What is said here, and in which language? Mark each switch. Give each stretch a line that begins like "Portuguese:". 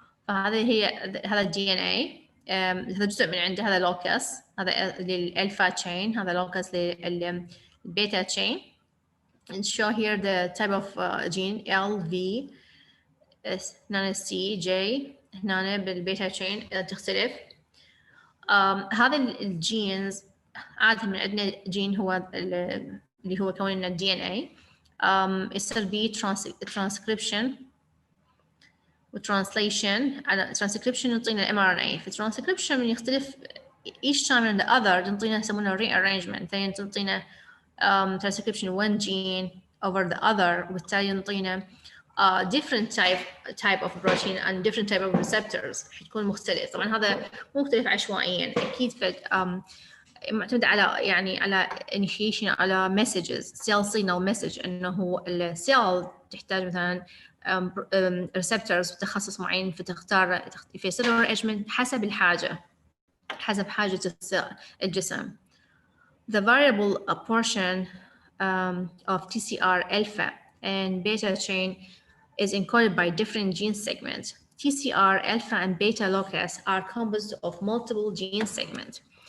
Arabic: هذا الدي ان اي، هذا جزء من عنده، هذا لوكس، هذا للالفا تشين، هذا لوكس للبيتا تشين.
English: and show here the type of gene L V هنا C J
Arabic: هنا بالبيتا تشين تختلف. هذا الجينز عادة من عندنا جين هو اللي هو كون لنا الدي ان اي، يصير به ترانسكريبشن وترانسليشن. على ترانسكريبشن يعطينا الام ار ان اي، في ترانسكريبشن من يختلف
English: each time in the other
Arabic: تنطينا يسمونه rearrangement، ثاني تنطينا
English: transcription one gene over the other،
Arabic: وبالتالي ينطينا
English: different type of protein and different type of receptors
Arabic: حتكون مختلف. طبعا هذا مختلف عشوائيا اكيد، معتمد على يعني على initiation على
English: messages cell signal message،
Arabic: انه السيل تحتاج مثلا receptors بتخصص معين، فتختار يصير rearrangement حسب الحاجة، حسب حاجة الجسم.
English: The variable portion of TCR alpha and beta chain is encoded by different gene segments. TCR alpha and beta locus are composed of multiple gene segments.